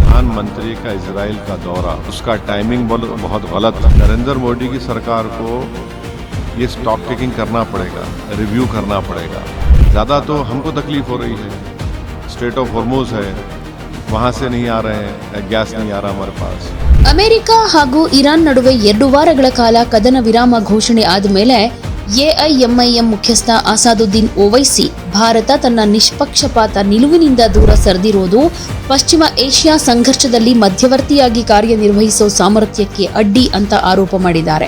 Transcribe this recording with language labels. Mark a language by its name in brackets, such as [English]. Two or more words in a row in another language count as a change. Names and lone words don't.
[Hindi] प्रधानमंत्री का इजराइल का दौरा, उसका टाइमिंग बहुत गलत था। नरेंद्र मोदी की सरकार को ये [English] stock taking [Hindi] करना पड़ेगा, रिव्यू करना पड़ेगा। ज़्यादा तो हमको तकलीफ हो रही है, स्ट्रेट ऑफ हॉर्मुज़ है, वहाँ से नहीं आ रहे हैं, गैस नहीं आ रहा हमारे पास। [Kannada] ಅಮೆರಿಕ ಹಾಗೂ ಇರಾನ್ ನಡುವೆ 2 ವಾರಗಳ ಕಾಲ ಕದನ ವಿರಾಮ ಘೋಷಣೆ ಆದ ಮೇಲೆ ಎಐಎಂಐಎಂ ಮುಖ್ಯಸ್ಥ ಅಸಾದುದ್ದೀನ್ ಓವೈಸಿ ಭಾರತ ತನ್ನ ನಿಷ್ಪಕ್ಷಪಾತ ನಿಲುವಿನಿಂದ ದೂರ ಸರಿದಿರೋದು ಪಶ್ಚಿಮ ಏಷ್ಯಾ ಸಂಘರ್ಷದಲ್ಲಿ ಮಧ್ಯವರ್ತಿಯಾಗಿ ಕಾರ್ಯನಿರ್ವಹಿಸೋ ಸಾಮರ್ಥ್ಯಕ್ಕೆ ಅಡ್ಡಿ ಅಂತ ಆರೋಪ ಮಾಡಿದ್ದಾರೆ.